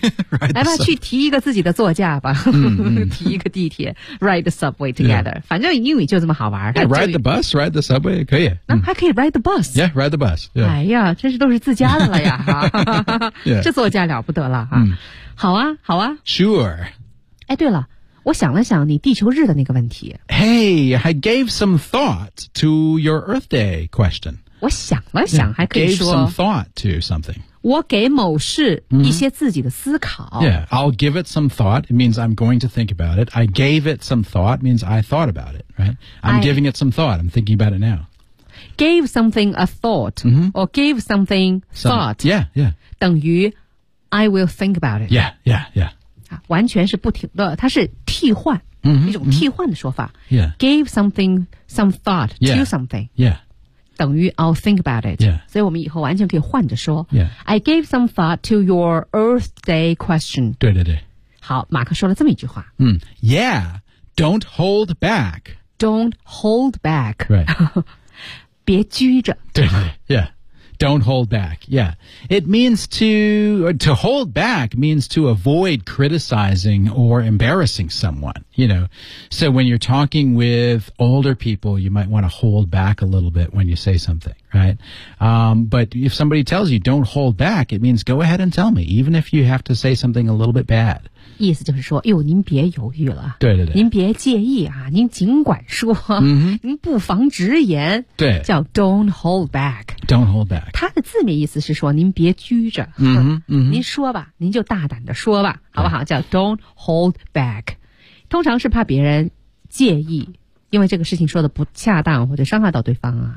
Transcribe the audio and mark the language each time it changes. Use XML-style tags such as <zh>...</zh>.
<zh>来吧，去提一个自己的座驾吧，提一个地铁 ，</zh> <en>Ride the subway together.</en> <zh>反正英语就这么好玩。</zh> <en>Ride the bus, ride the subway, 可以。</en> <zh>那还可以</zh> <en>ride the bus. Yeah, ride the bus.</en> <zh>哎呀，真是都是自家的了呀，这座驾了不得了啊。好啊好啊</zh> <en>Sure</en> <zh>哎对了我想了想你地球日的那个问题</zh> <en>Hey I gave some thought to your Earth Day question</en> <zh>我想了想 yeah, 还可以说</zh> <en>Gave some thought to something</en> <zh>我给某事一些自己的思考、 mm-hmm.</zh> <en>Yeah I'll give it some thought It means I'm going to think about it I gave it some thought It means I thought about it Right I'm giving it some thought I'm thinking about it now Gave something a thought、 mm-hmm. Or gave something thought some, Yeah yeah 等于I will think about it. Yeah, yeah, yeah.</en> <zh>完全是不停的，它是替换、 mm-hmm, 一种替换的说法。</zh> <en>Mm-hmm. Yeah. Gave something some thought to yeah, something. Yeah. 等于 I'll think about it. Yeah.</en> <zh>所以我们以后完全可以换着说。</zh> <en>Yeah. I gave some thought to your Earth Day question.</en> <zh>对对对。好，马克说了这么一句话。</zh> <en>嗯 ，Yeah. Don't hold back. Don't hold back. Right.</en> <zh>别拘着。</zh> <en>对对对。Yeah. Don't hold back. Yeah. It means to hold back means to avoid criticizing or embarrassing someone, you know. So when you're talking with older people, you might want to hold back a little bit when you say something, right? But if somebody tells you don't hold back, it means go ahead and tell me, even if you have to say something a little bit bad.</en> <zh>意思就是说，哟，您别犹豫了，对对对，您别介意啊，您尽管说， mm-hmm. 您不妨直言，对，</zh> <en>叫 don't hold back， don't hold back，</en> <zh>它的字面意思是说您别拘着，嗯、mm-hmm. 您说吧，您就大胆的说吧，好不好？叫</zh> <en>don't hold back，</en> <zh>通常是怕别人介意，因为这个事情说的不恰当或者伤害到对方啊，</zh>